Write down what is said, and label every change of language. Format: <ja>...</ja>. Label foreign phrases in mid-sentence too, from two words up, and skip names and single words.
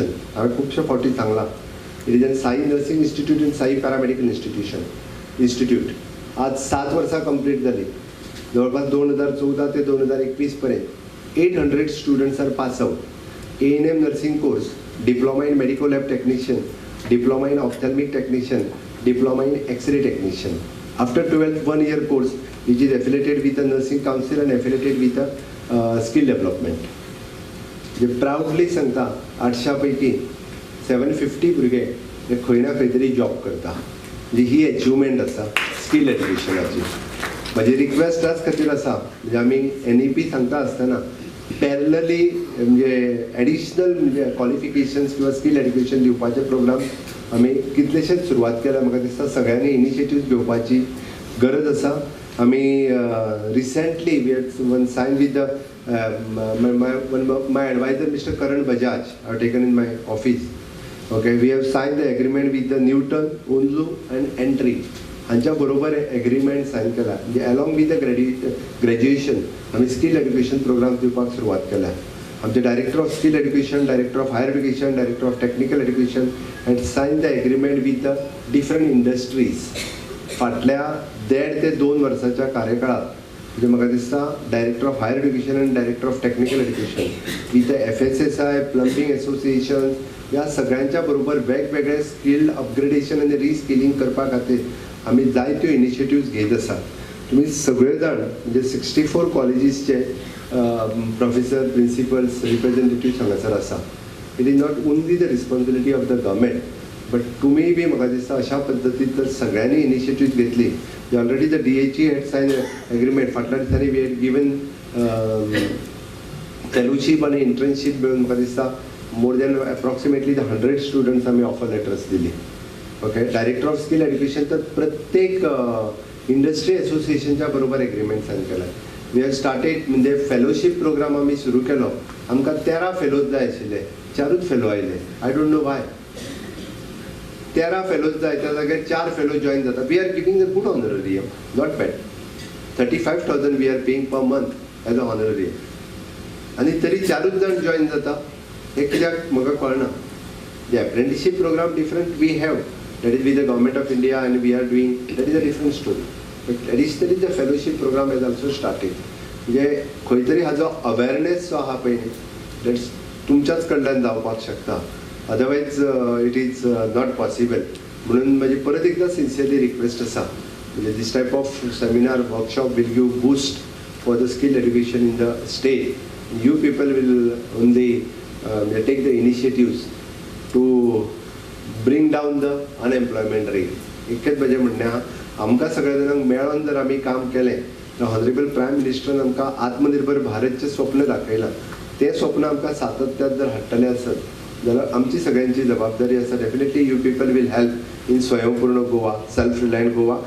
<kok>हांवें खुबशे फावटी सांगलां.</kok> <en>It is N Sai Nursing Institute and Sai Paramedical Institute.</en> <kok>आज 7 वर्सां कंप्लीट जाली. जवळपास 2014 ते 2021 पर्यंत 800</kok> <en>students are pass out. ANM nursing course, diploma in medico lab technician, diploma in ophthalmic technician, diploma in X-ray technician. आफ्टर 12th 1 year course which is affiliated with the nursing council and affiliated with the skill development.</en> <kok>जे प्राउडली सांगता 800 पैकी 750 भुरगे हे खंय ना खंय तरी जॉब करता. म्हणजे ही अचिवमेंट आसा</kok> <en>skill educationachi.</en> <kok>म्हजी रिक्वेस्ट त्याच खातीर आसा, म्हणजे आमी NEP सांगता आसतना पॅरलली म्हणजे एडिशनल म्हणजे क्वॉलिफिकेशन्स किंवा</kok> <en>skill education</en> <kok>दिवपाचे प्रोग्राम आमी कितलेशेच सुरवात केल्या. म्हाका दिसता सगळ्यांनी इनिशिएटिव्ह घेवपाची गरज आसा. आमी</kok> <en>recently we had one sign with the my advisor Mr. Karan Bajaj. I have taken in my office. Okay, we have signed the agreement with the Newton, Unzu and Entry.</en> <kok>हांच्या बरोबर</kok> <en>agreement sign</en> <kok>केला. म्हणजे</kok> <en>along with the graduation</en> <kok>आमी</kok> <en>skill education program</en> <kok>दिवपाक सुरवात केल्या.</kok> <en>आमचे Director of Skill Education, Director of Higher Education, Director of Technical Education had sign the agreement with the different industries.</en> <kok>फाटल्या 1.5 ते 2 वर्साच्या कार्यकाळात म्हणजे म्हाका दिसता</kok> <en>Director of Higher Education</en> <kok>आनी</kok> <en>Director of Technical Education with FSSI, plumbing association</en> <kok>ह्या सगळ्यांच्या बरोबर वेगवेगळे</kok> <en>skill upgradation</en> <kok>आनी रिस्किलिंग करपा खातीर आमी जायत्यो इनिशिएटिव्स घेत आसा. तुमी सगळे जाण म्हणजे 64 कॉलेजीसचे</kok> <en>professor, principals, representative</en> <kok>हांगासर आसा.</kok> <en>It is not only the responsibility of the government, but</en> <kok>तुमी बी म्हाका दिसता अशा पद्दतीन जर सगळ्यांनी इनिशिएटिव्ह घेतली.</kok> <en>Already the DHE had sign agreement.</en> <kok>फाटल्या दिसांनी</kok> <en>we had given fellowship</en> <kok>आनी इंटर्नशीप मेळून म्हाका दिसता</kok> <en>more than approximately 100 students</en> <kok>आमी</kok> <en>offer letters</en> <kok>दिली.</kok> <en>OK, Director of Skill Education</en> <kok>तर प्रत्येक इंडस्ट्री एसोसिएशनच्या बरोबर</kok> <en>agreement sign</en> <kok>केला.</kok> <en>we have started</en> <kok>म्हणजे</kok> <en>fellowship program</en> <kok>आमी सुरू केलो. आमकां 13 फेलोज जाय आशिल्ले, 4च फेलो आयले.</kok> <en>I don't know why.</en> <kok>13 फेलोज जाय त्या जाग्यार 4 फेलो जॉईन जाता.</kok> <en>We are giving a good honorarium, not bad. 35,000 we are paying per month as a honorarium.</en> <kok>आनी तरी 4च जाण जॉईन जाता. हे कित्याक म्हाका कळना.</kok> <en>The apprenticeship program different we have, that is with the government of India and we are doing, that is a different story. But additionally the fellowship program has also started.</en> <kok>म्हणजे खंय तरी हाजो अवेअरनेस जो आहा पळय दॅट्स तुमच्याच कडल्यान जावपाक शकता.</kok> <en>Otherwise it is not possible.</en> <kok>म्हणून म्हाजी परत एकदा</kok> <en>sincerely request</en> <kok>आसा, म्हणजे</kok> <en>this type of seminar workshop will give boost for the skill education in the state. You people will only take the initiatives to bring down the unemployment rate.</en> <kok>एकच म्हजें म्हणणें आहा, आमकां सगळ्या जाणांक मेळोन जर आमी काम केलें तर</kok> <en>honorable prime ministeran</en> <kok>आमकां आत्मनिर्भर भारतचें स्वप्न दाखयलां. तें स्वप्न आमकां सातत्यात जर हाडटलें आसत जाल्यार आमची सगळ्यांची जबाबदारी आसा.</kok> <en>Definitely you people will help in स्वयंपूर्ण Goa, self reliant Goa.</en>